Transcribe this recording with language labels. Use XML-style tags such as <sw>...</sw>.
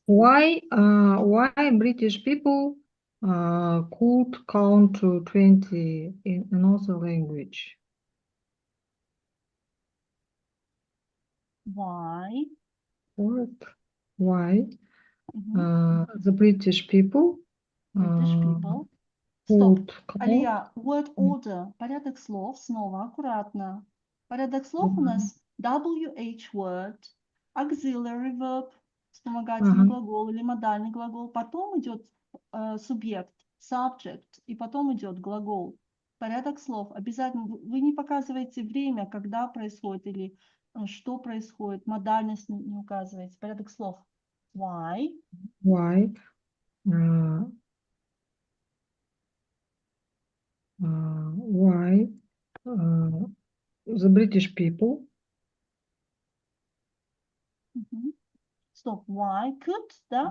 <en>Why British people could count to 20 in another language? Why? What? Why Mhm. the British people British people. could</en> <ru>Стоп.</ru> <en>count? Алия, word order.</en> <ru>Порядок слов. Снова аккуратно. Порядок слов у нас WH word, auxiliary verb, вспомогательный глагол или модальный глагол. Потом идет субъект, subject, и потом идет глагол. Порядок слов. Обязательно. Вы не показываете время, когда происходит или что происходит. Модальность не указываете. Порядок слов.</ru> <en>Why? Why why the British people</en> <ru>Мгм. Стоп.</ru> <en>Why could, да?</en>